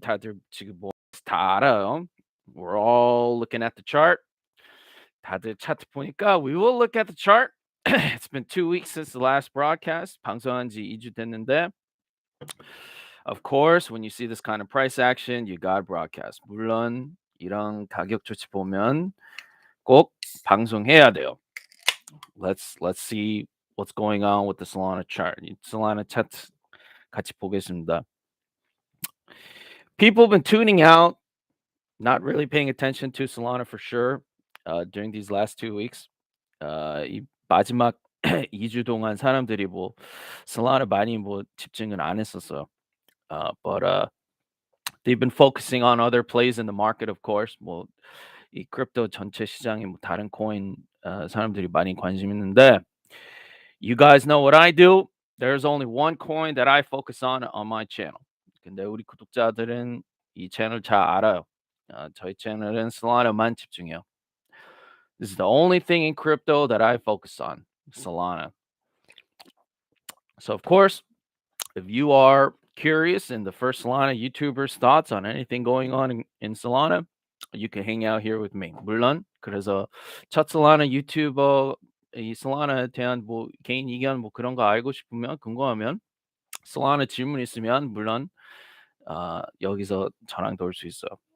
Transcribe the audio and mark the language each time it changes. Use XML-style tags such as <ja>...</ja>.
<ko>다들 지금 다 알아요.</ko> <en>We're all looking at the chart.</en> <ko>다들 차트 보니까</ko> <en>we will look at the chart. It's been 2 weeks since the last broadcast.</en> <ko>방송한 지 2주 됐는데</ko> <en>of course, when you see this kind of price action, you got broadcast.</en> <ko>물론 이런 가격 조치 보면 꼭 방송해야 돼요.</ko> <en>Let's see what's going on with the Solana chart. Solana chart</en> <ko>같이 보겠습니다.</ko> <en>People have been tuning out, not really paying attention to Solana for sure during these last 2 weeks.</en> <ko>이 마지막 2주 동안 사람들이 뭐 Solana 많이 뭐 집중을 안 했었어요.</ko> <en>But they've been focusing on other plays in the market, of course.</en> <ko>뭐 이 크립토 전체 시장에 뭐 다른 코인 사람들이 많이 관심 있는데</ko> <en>you guys know what I do. There's only one coin that I focus on my channel.</en> <ko>근데 우리 구독자들은 이 채널 잘 알아요. 저희 채널은 Solana만 집중해요.</ko> <en>This is the only thing in crypto that I focus on, Solana. So of course, if you are curious in the first Solana YouTuber's thoughts on anything going on in Solana, you can hang out here with me.</en> <ko>물론 그래서 첫 Solana 유튜버 이 Solana에 대한 뭐 개인 의견 뭐 그런 거 알고 싶으면 궁금하면 Solana 질문 있으면 물론 여기서 저랑 놀 수 있어요.</ko>